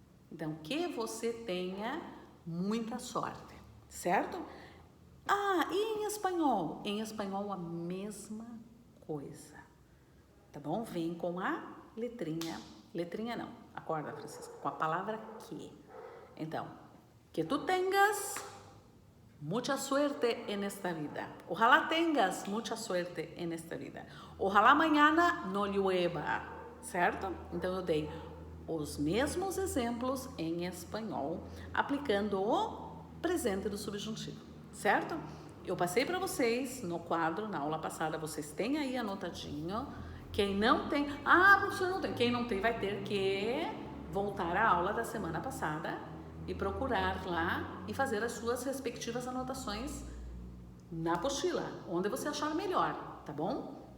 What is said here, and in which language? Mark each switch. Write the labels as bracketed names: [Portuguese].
[Portuguese] Então, que você tenha muita sorte, certo? Ah, e em espanhol? Em espanhol a mesma coisa, tá bom? Vem com a letrinha não, acorda, Francisca, com a palavra que. [Spanish] Então, que tu tengas mucha suerte en esta vida. Ojalá tengas mucha suerte en esta vida. Ojalá mañana no llueva, certo? [Portuguese] Então, eu dei os mesmos exemplos em espanhol, aplicando o presente do subjuntivo, certo? Eu passei para vocês no quadro, na aula passada, vocês têm aí anotadinho. Quem não tem, professor, não tem. Quem não tem vai ter que voltar à aula da semana passada e procurar lá e fazer as suas respectivas anotações na apostila, onde você achar melhor, tá bom?